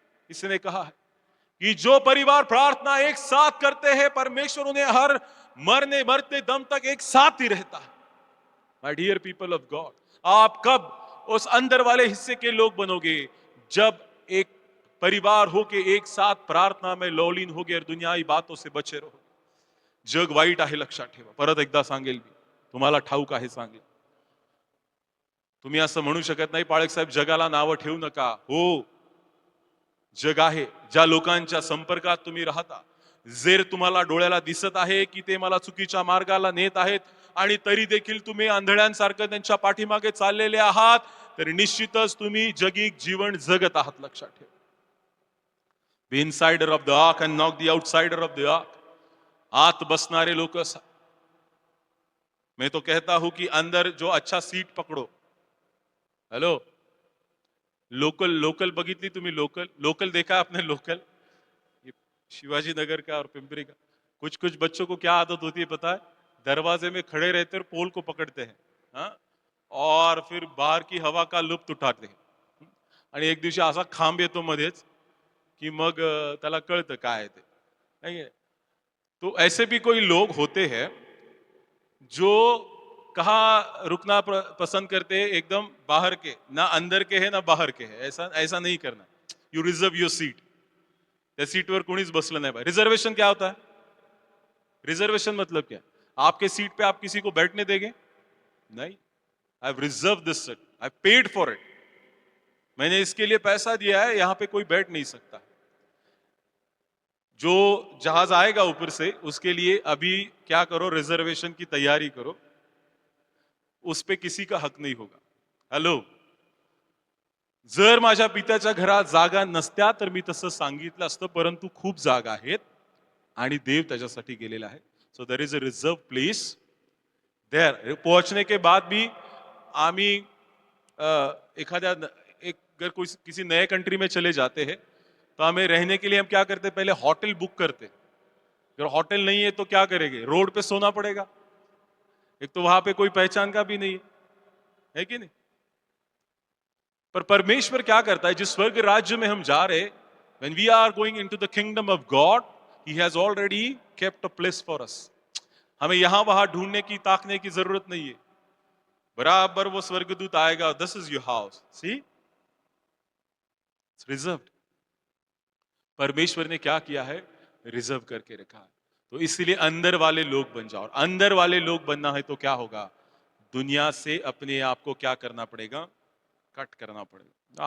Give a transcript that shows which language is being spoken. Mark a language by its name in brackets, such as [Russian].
[Hindi] इसने कहा है कि जो परिवार प्रार्थना एक साथ करते हैं, परमेश्वर उन्हें हर मरते दम तक एक साथ ही रहता है. [English] my dear people of God, [Hindi] आप कब उस अंदर वाले हिस्से के लोग बनोगे? जब एक परिवार होके एक साथ प्रार्थना में लौलीन होगे और दुनियावी बातों से बचे रहो. [Marathi] जग वाईट आहे. लक्षात ठेवा. परत एकदा सांगेल मी, तुम्हाला ठाऊक आहे सांगेल. तुम्ही असं म्हणू शकत नाही पाळक साहेब जगाला नावं ठेवू नका. हो, जग आहे. ज्या लोकांच्या संपर्कात तुम्ही राहता, जर तुम्हाला डोळ्याला दिसत आहे की ते मला चुकीच्या मार्गाला नेत आहेत आणि तरी देखील तुम्ही आंधळ्यांसारखं त्यांच्या पाठीमागे चाललेले आहात, तर निश्चितच तुम्ही जगिक जीवन जगत आहात. लक्षात ठेवा. [English] Be insider of the ark and not the outsider of the ark. [Marathi] आत बसणारे लोक. [Hindi] मैं तो कहता हूं कि अंदर जो अच्छा सीट पकड़ो. [Marathi] हेलो, लोकल बघितली तुम्ही? [Hindi] लोकल देखा आपने? लोकल शिवाजी नगर का और पिंपरी का. कुछ बच्चों को क्या आदत होती है पता है? दरवाजे में खड़े रहते और पोल को पकड़ते हैं. हाँ, और फिर बाहर की हवा का लुप्त उठाते हैं. [Marathi] आणि एक दिवशी असा खांब येतो मध्येच की मग त्याला कळतं काय ते. [Hindi] नाही, तो ऐसे भी कोई लोग होते हैं जो कहाँ रुकना पसंद करते हैं, एकदम बाहर के, ना अंदर के है ना बाहर के है. ऐसा नहीं करना. [English] You reserve your seat. [Marathi] त्या सीटवर कोणीच बसलं नाही. [Hindi] रिजर्वेशन क्या होता है? रिजर्वेशन मतलब क्या? आपके सीट पे आप किसी को बैठने देंगे? नहीं. [English] I have reserve this seat, I paid for it. [Hindi] मैंने इसके लिए पैसा दिया है, यहां पे कोई बैठ नहीं सकता. जो जहाज आएगा ऊपर से, उसके लिए अभी क्या करो? रिजर्वेशन की तैयारी करो. उस पे किसी का हक नहीं होगा. [Marathi] हॅलो, जर माझ्या पित्याच्या घरात जागा नसत्या तर मी तसं सांगितलं असतं, परंतु खूप जागा आहेत आणि देव त्याच्यासाठी गेलेला आहे. [English] So there is a reserve place there. [Hindi] पहुंचने के बाद भी [Marathi] आम्ही एखाद्या एक [Hindi] अगर किसी नए कंट्री में चले जाते हैं तो हमें रहने के लिए हम क्या करते, पहले होटल बुक करते। अगर होटल नहीं है तो क्या करेंगे, रोड पे सोना पड़ेगा। एक तो वहां पे कोई पहचान का भी नहीं है कि नहीं? पर परमेश्वर क्या करता है, जिस स्वर्ग राज्य में हम जा रहे, [English] when we are going into the kingdom of God, he has already kept a place for us. [Hindi] हमें यहां वहां ढूंढने की, ताकने की जरूरत नहीं है। बराबर वो स्वर्गदूत आएगा, [English] This is your house, see it's reserved. [Hindi] परमेश्वर ने क्या किया है, रिजर्व करके रखा है। तो इसीलिए अंदर वाले लोग बन जाओ। और अंदर वाले लोग बनना है तो क्या होगा, दुनिया से अपने आप को क्या करना पड़ेगा, कट करना पडेगा।